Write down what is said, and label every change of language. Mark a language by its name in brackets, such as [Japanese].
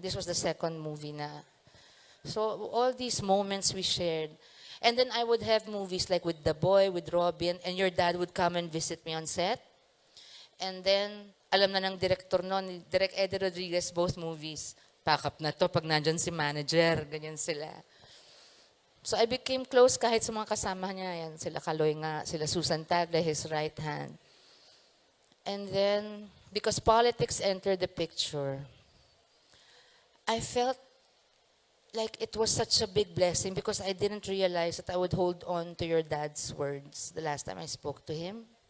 [English] This was the second movie na. So all these moments we shared. And then I would have movies like with The Boy, with Robin, and your dad would come and visit me on set. [Filipino] And then, alam na ng director noon, Direk Eddie Rodriguez, [English] both movies. [Filipino] Pack up na to pag nandyan si manager, ganyan sila. [English] So I became close [Filipino] kahit sa mga kasama niya. Yan, sila Kaloy nga, [English] sila Susan Tagle, his right hand. And then, because politics entered the picture, I felt like it was such a big blessing because I didn't realize that I would hold on to your dad's words the last time I spoke to him.